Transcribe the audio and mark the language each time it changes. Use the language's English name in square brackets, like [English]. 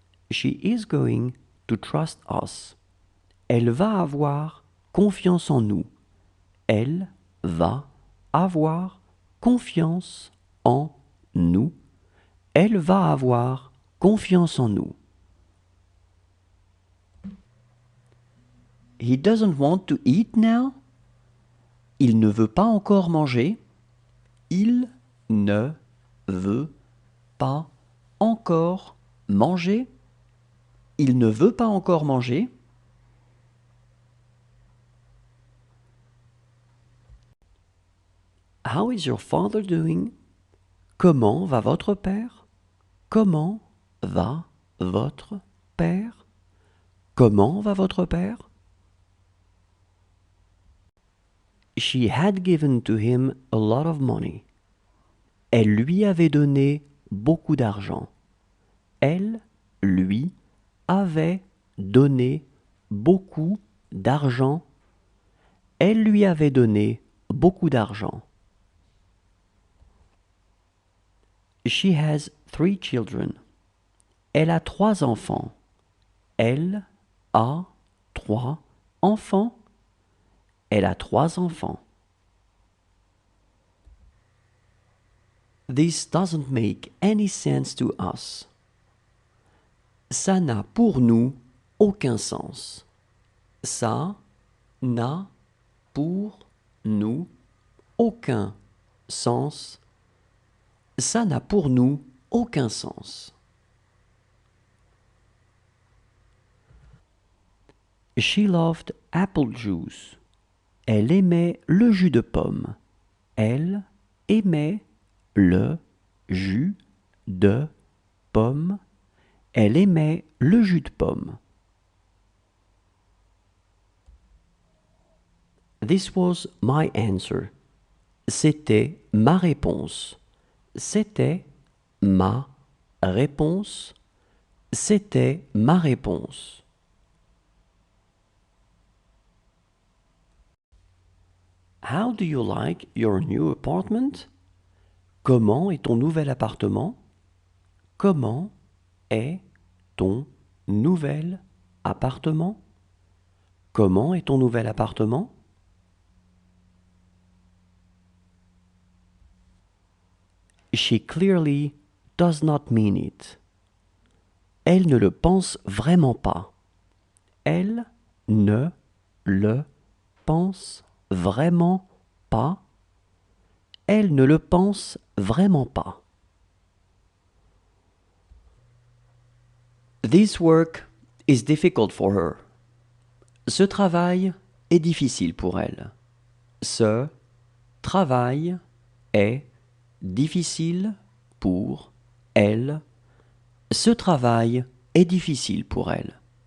[English] She is going to trust us. [French] Elle va avoir confiance en nous. Elle va avoir confiance en nous. Elle va avoir confiance en nous. [English] He doesn't want to eat now. [French] Il ne veut pas encore manger. Il ne veut pas encore manger. Il ne veut pas encore manger. [English] How is your father doing? [French] Comment va votre père? Comment va votre père? Comment va votre père? [English] She had given to him a lot of money. [French] Elle lui avait donné beaucoup d'argent. Elle lui avait donné beaucoup d'argent. Elle lui avait donné beaucoup d'argent. [English] She has 3 children. [French] Elle a 3 enfants. Elle a 3 enfants. Elle a 3 enfants. [English] This doesn't make any sense to us. [French] Ça n'a pour nous aucun sens. Ça n'a pour nous aucun sens. Ça n'a pour nous aucun sens. [English] She loved apple juice. [French] Elle aimait le jus de pomme. Elle aimait le jus de pomme. Elle aimait le jus de pomme. [English] This was my answer. [French] C'était ma réponse. C'était ma réponse. C'était ma réponse. [English] How do you like your new apartment? [French] Comment est ton nouvel appartement? Comment est ton nouvel appartement? Comment est ton nouvel appartement? [English] She clearly does not mean it. [French] Elle ne le pense vraiment pas. Elle ne le pense vraiment pas. Elle ne le pense vraiment pas. [English] This work is difficult for her. [French] Ce travail est difficile pour elle. Ce travail est difficile pour elle. Ce travail est difficile pour elle.